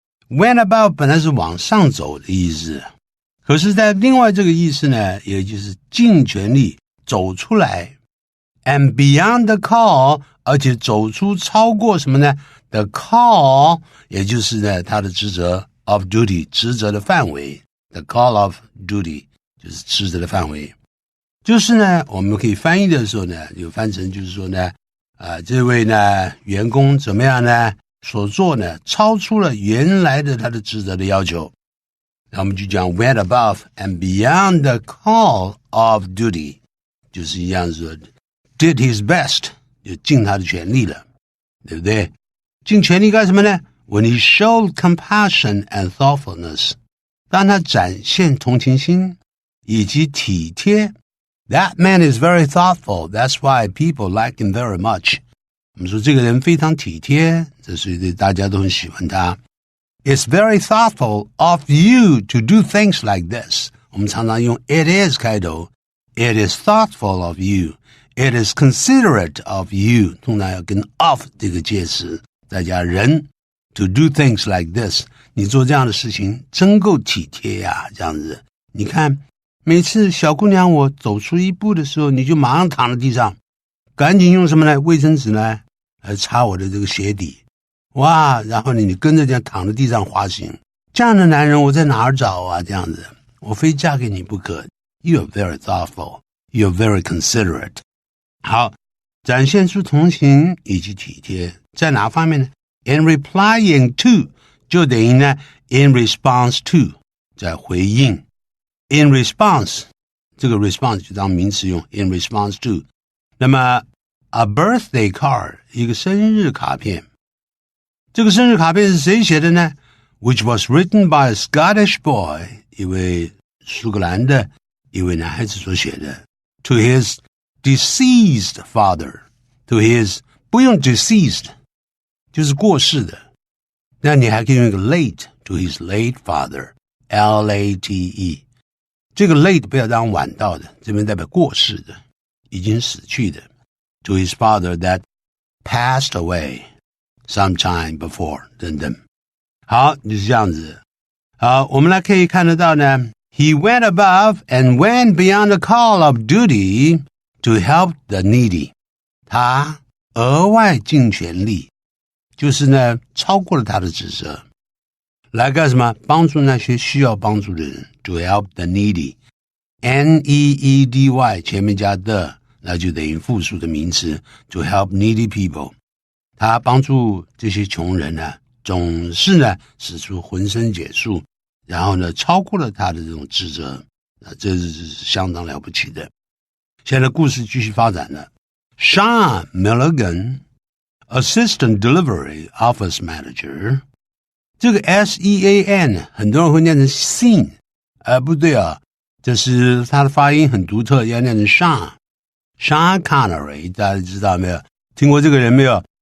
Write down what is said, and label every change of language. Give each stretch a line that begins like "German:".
Chinese: Went above 本来是往上走的意思，可是在另外这个意思呢，也就是尽全力走出来。
English: And beyond the call,
Chinese: 而且走出超过什么呢 ？The call 也就是呢他的职责 of duty 职责的范围。 The call of duty 就是职责的范围。就是呢，我们可以翻译的时候呢，有翻成就是说呢。这位呢员工怎么样呢？所做呢超出了原来的他的职责的要求。那我们就讲
English: went above and beyond the call of duty，
Chinese: 就是一样说
English: did his best，
Chinese: 就尽他的全力了，对不对？尽全力干什么呢 ？
English: When he showed compassion and thoughtfulness，
Chinese: 当他展现同情心以及体贴。
English: That man is very thoughtful. That's why people like him very much.
Chinese: 我们说这个人非常体贴，这所以大家都很喜欢他。
English: It's very thoughtful of you to do things like this.
Chinese: 我们常常用 it is 开头。
English: It is thoughtful of you. It is considerate of you.
Chinese: 通常要跟
English: of
Chinese: 这个介词再加人
English: to do things like this.
Chinese: 你做这样的事情真够体贴呀，这样子。你看。每次小姑娘我走出一步的时候，你就马上躺在地上，赶紧用什么呢？卫生纸呢，来擦我的这个鞋底。哇，然后你跟着这样躺在地上滑行。这样的男人我在哪儿找啊？这样子，我非嫁给你不可。
English: You're very thoughtful. You're very considerate.
Chinese: 好，展现出同情以及体贴，在哪方面呢？
English: In replying to
Chinese: 就等于呢
English: in response to
Chinese: 在回应。 In response 这个 response 就当名词用 in response to。那么 a birthday card 一个生日卡片，这个生日卡片是谁写的呢？
English: Which was written by a Scottish boy
Chinese: 一位苏格兰的一位男孩子所写的
English: to his deceased father。
Chinese: to his 不用 deceased 就是过世的，那你还可以用一个 late to his late father L-A-T-E。这个 late 不要当晚到的，这边代表过世的，已经死去的。
English: to his father that passed away sometime before
Chinese: 等等。好，就是这样子。好，我们来可以看得到呢，
English: He went above and went beyond the call of duty to help the needy。
Chinese: 他额外尽全力，就是呢超过了他的职责，来干什么？帮助那些需要帮助的人。 To help the needy N-E-E-D-Y 前面加的，那就等于复数的名词
English: To help needy people。
Chinese: 他帮助这些穷人呢，总是呢使出浑身解数，然后呢超过了他的这种职责，这是相当了不起的。现在故事继续发展了。 Sean Milligan Assistant Delivery Office Manager， 这个 S-E-A-N 很多人会念成 Sean， 不对啊，这是它的发音很独特，要念成 Sean Connery， 大家知道没有？听过这个人没有？